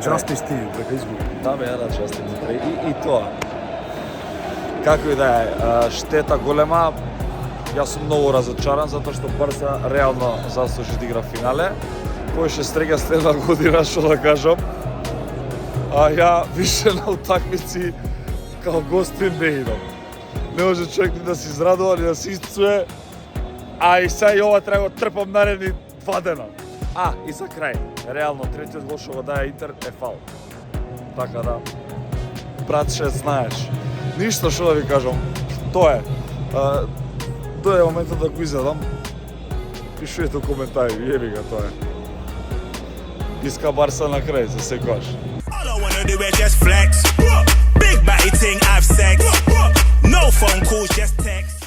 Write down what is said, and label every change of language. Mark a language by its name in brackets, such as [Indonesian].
[Macedonian] Частиш ти, дека изгуби. Да, бе, да, части и тоа. Како и да е, штета голема. Јас сум многу разочаран затоа што Барса реално заслужи да игра финале. Поише стрега следна година, што да кажам. [Serbian] А ја више на утакмици као гостин не идам. [Macedonian] Не може човек ни да се израдува, ни да се исцуе. А и сега и ова треба го трпам наредни 2 дена. А, и за крај, реално третиот гол што го даде Интер е фал. Така да, братше, знаеш. Ништо што да ви кажам, тоа е. Дојде моментот да го изедам. Пишувате коментари, [Serbian] јеби га, [Macedonian] тоа е. Иска Барса на крај, за секојаш. [English] All I wanna do is just flex. Big body thing, I've sex. No phone calls, just text.